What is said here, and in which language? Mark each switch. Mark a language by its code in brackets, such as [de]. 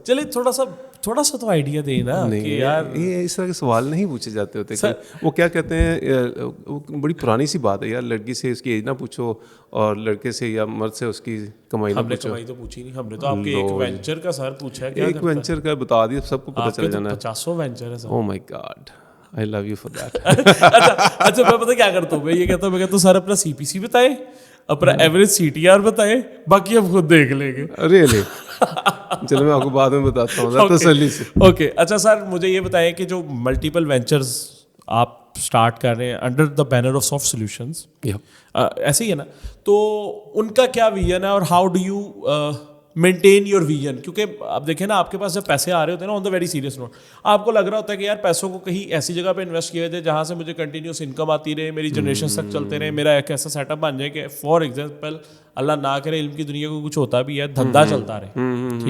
[ur] چلے تھوڑا سا تو آئیڈیا دیں نا کہ یار یہ اس طرح کے سوال نہیں پوچھے جاتے ہوتے. وہ کیا کہتے ہیں, بڑی پرانی سی بات ہے یار, لڑکی سے اس کی ایج نہ پوچھو اور لڑکے سے یا مرد سے اس کی کمائی نہ پوچھو. ہم نے کمائی تو پوچھی نہیں, ہم نے تو آپ کے ایک وینچر کا سر پوچھا ہے. ایک وینچر کا بتا دیا, سب کو پتہ چل جانا ہے. 50 وینچر ہے سر. [en] Oh my God, I love you for that. [ur] اچھا میں پتہ کیا کرتا ہوں, میں یہ کہتا ہوں, میں کہتا ہوں سر اپنا CPC بتائیں, اپنا ایوریج CTR بتائیں, باقی ہم خود دیکھ لیں گے. ریئلی چلو میں آپ کو بعد میں بتاتا ہوں تسلی سے. اوکے اچھا سر, مجھے یہ بتائیں کہ جو ملٹیپل وینچرز آپ اسٹارٹ کر رہے ہیں [en] under the banner of [ur] soft solutions, ایسے ہی ہے نا, تو ان کا کیا ویژن ہے اور [en] How do you maintain your vision? [ur] کیونکہ اب دیکھیں نا, آپ کے پاس جب پیسے آ رہے ہوتے ہیں نا, [en] on the very serious note, [ur] آپ کو لگ رہا ہوتا ہے کہ یار پیسوں کو کہیں ایسی جگہ پہ انویسٹ کیا جائے جہاں سے مجھے کنٹینیوس انکم آتی رہے, میری جنریشن تک چلتے رہے, میرا ایک ایسا سیٹ اپ بن جائے کہ فار ایگزامپل اللہ نہ کرے علم کی دنیا کو کچھ ہوتا بھی ہے, دھندا چلتا رہے.